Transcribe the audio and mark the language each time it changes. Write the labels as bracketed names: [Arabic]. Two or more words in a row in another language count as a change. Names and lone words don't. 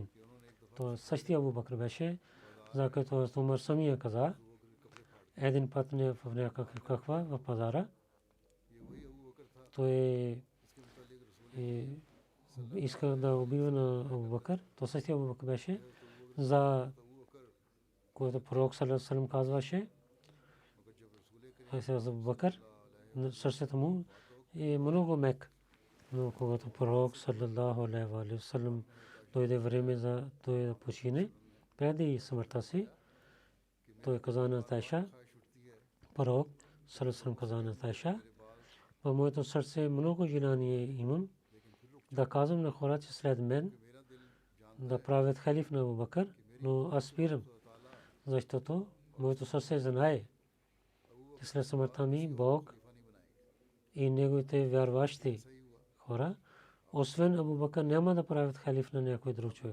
[Bulgarian] То същия Абу Бакр беше, за който Умар самия каза, един път не в някаква в пазара, той иска да убива на Абу Бакър. То същия Абу Бакър беше, за който пророк [Arabic] صلى الله عليه وسلم [Bulgarian] казваше, Абу Бакър, сърцето му е много мек. Но когато пророк [Arabic] صلى الله عليه وسلم [Bulgarian] дойде време за той да почине, преди смъртта си, той каза на Айша, пророк [Arabic] صلى الله عليه وسلم [Bulgarian] каза на Айша, в моето сърце много желание имам да казвам на хората, че след мен да правят халиф на Абу Бакър, но аз спирам, защото моето сърце знае, че след смъртта ми Бог и неговите вярващи хора, освен Абу Бакър, няма да правят халиф на някой друг човек.